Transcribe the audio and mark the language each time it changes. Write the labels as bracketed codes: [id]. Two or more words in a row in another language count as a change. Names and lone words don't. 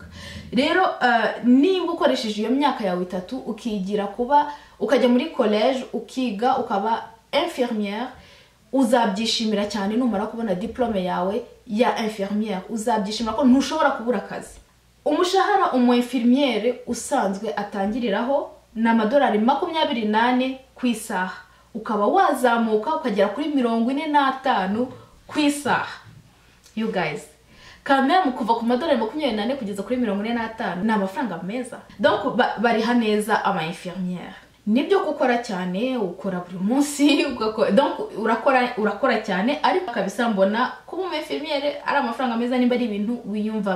[rw] Rero nimba ukoresheje iyo myaka yawe 3 ukigira kuba ukajya muri college ukiga ukaba infirmière, uzabyishimira cyane numara kubona diplome yawe ya infirmière. Uzabyishimira ko ntushobora kubura akazi. Umushahara umu infirmière usanzwe atangiriraho na $28 ku isaha, ukaba wazamuka ukagera kuri 45 ku isaha. [en] You guys, [fr] quand même [rw] kuva ku $28 kugeza kuri 45 ni amafaranga meza. Donc bari haneza ama infirmière. Nibyo gukora cyane, ukora buri munsi, donc urakora cyane, ariko kabisa mbona kuba umu infirmière ari amafaranga meza nimba ari ibintu wiyumvamo.